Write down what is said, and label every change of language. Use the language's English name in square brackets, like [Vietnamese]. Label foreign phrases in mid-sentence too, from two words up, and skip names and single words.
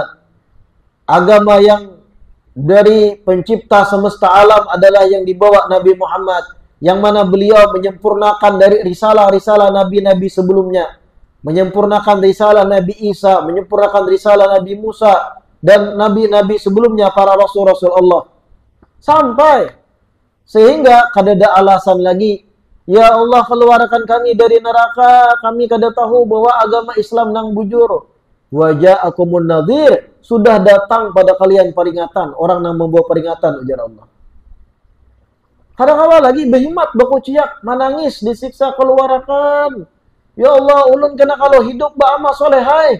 [Indonesian] Agama yang dari pencipta semesta alam adalah yang dibawa Nabi Muhammad, yang mana beliau menyempurnakan dari risalah-risalah nabi-nabi sebelumnya, menyempurnakan risalah Nabi Isa, menyempurnakan risalah Nabi Musa dan nabi-nabi sebelumnya, para rasul-rasul Allah. [Banjar] Sampai sehingga kada ada alasan lagi, [Arabic] ya Allah [Banjar] keluarkan kami dari neraka, kami kada tahu bahwa agama Islam nang bujur. [Arabic] Waja'akumun nadhir, [Indonesian] sudah datang pada kalian peringatan, orang yang membawa peringatan, ujar Allah. [Banjar] Kadang-kadang lagi behimat, berkuciak, menangis, disiksa, keluarkan. [Arabic] Ya Allah, [Banjar] ulun kena kalau hidup ba'amal soleh, hai.